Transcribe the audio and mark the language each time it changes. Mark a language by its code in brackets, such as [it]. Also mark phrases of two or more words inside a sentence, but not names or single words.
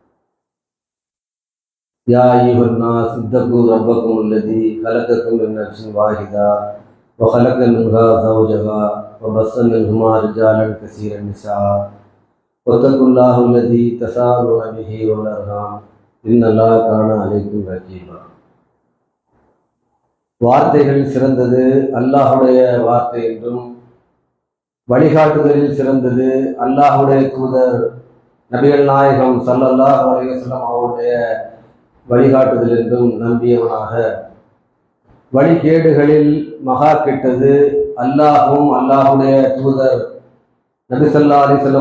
[ar] يا ايها الناس اتقوا ربكم الذي خلقكم من نفس واحده وخلق منها زوجها وبث منهما رجالا كثيرا نساء واتقوا الله الذي تساءلون به والارحام ان الله كان عليكم رقيبا. [ta] வார்த்தைகளில் சிறந்தது அல்லாஹுடைய வார்த்தை என்றும் வழிகாட்டுதலில் சிறந்தது அல்லாஹுடைய தூதர் நபிகள் நாயகம் [ar] صلى الله عليه وسلم [ta] அவருடைய வழிகாட்டுதல் என்றும் நம்பியவனாக வழிகேடுகளில் மகா கெட்டது அல்லாஹும் அல்லாஹுடைய தூதர் நபி [ar] صلى الله عليه وسلم